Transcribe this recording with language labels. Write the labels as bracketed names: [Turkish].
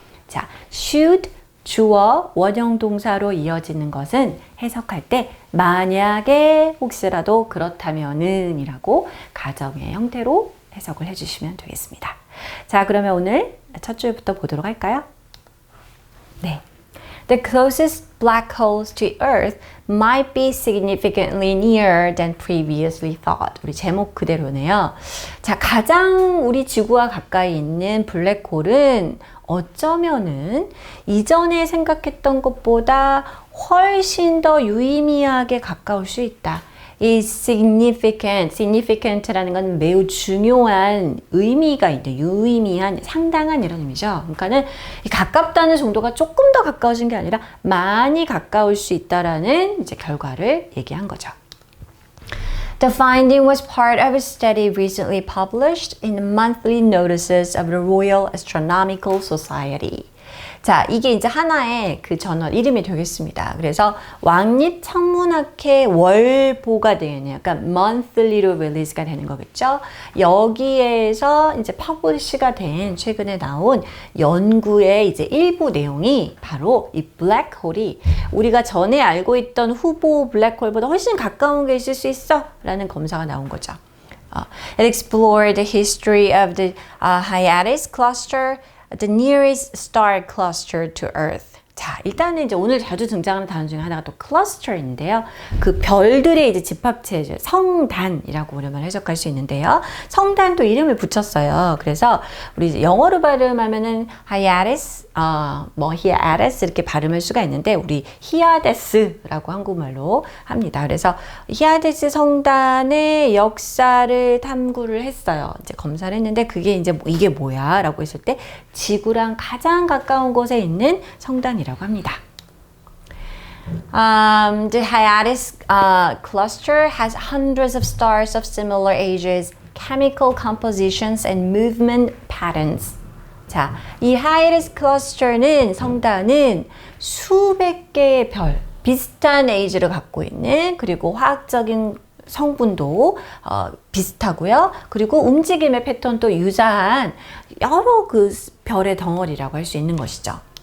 [Korean] 자, should, 주어, 원형 동사로 이어지는 것은 해석할 때 만약에 혹시라도 그렇다면은 이라고 가정의 형태로 해석을 해주시면 되겠습니다. 자, 그러면 오늘 첫 줄부터 보도록 할까요? 네. [English] The closest black holes to Earth might be significantly nearer than previously thought. [Korean] 우리 제목 그대로네요. 자, 가장 우리 지구와 가까이 있는 블랙홀은 어쩌면은 이전에 생각했던 것보다 훨씬 더 유의미하게 가까울 수 있다. 이 significant라는 건 매우 중요한 의미가 있는, 유의미한, 상당한 이런 의미죠. 그러니까는 가깝다는 정도가 조금 더 가까워진 게 아니라 많이 가까울 수 있다라는 이제 결과를 얘기한 거죠. [English] The finding was part of a study recently published in the monthly notices of the Royal Astronomical Society. [Korean] 자, 이게 이제 하나의 그 저널 이름이 되겠습니다. 그래서 왕립천문학회 월보가 되겠네요. 그러니까 monthly로 release가 되는 거겠죠. 여기에서 이제 publish가 된 최근에 나온 연구의 이제 일부 내용이 바로 이 블랙홀이 우리가 전에 알고 있던 후보 블랙홀보다 훨씬 가까운 게 있을 수 있어 라는 검사가 나온 거죠. [English] It explored the history of the Hyades cluster, the nearest star cluster to Earth. [Korean] 자, 일단은 이제 오늘 자주 등장하는 단어 중에 하나가 또 cluster인데요. 그 별들의 이제 집합체죠. 성단이라고 우리말 해석할 수 있는데요. 성단도 이름을 붙였어요. 그래서 우리 이제 영어로 발음하면은 Hyades, Hyades 이렇게 발음할 수가 있는데 우리 히아데스라고 한국말로 합니다. 그래서 히아데스 성단의 역사를 탐구를 했어요. 이제 검사를 했는데 그게 이제 이게 뭐야라고 했을 때 지구랑 가장 가까운 곳에 있는 성단이라고 합니다. [English] The Hyades cluster has hundreds of stars of similar ages, chemical compositions, and movement patterns. [Korean] 자, 이 Hyades cluster는 성단은 수백 개의 별, 비슷한 에이지를 갖고 있는 그리고 화학적인 성분도 비슷하고요. 그리고 움직임의 패턴도 유사한 여러 그 별의 덩어리라고 할 수 있는 것이죠.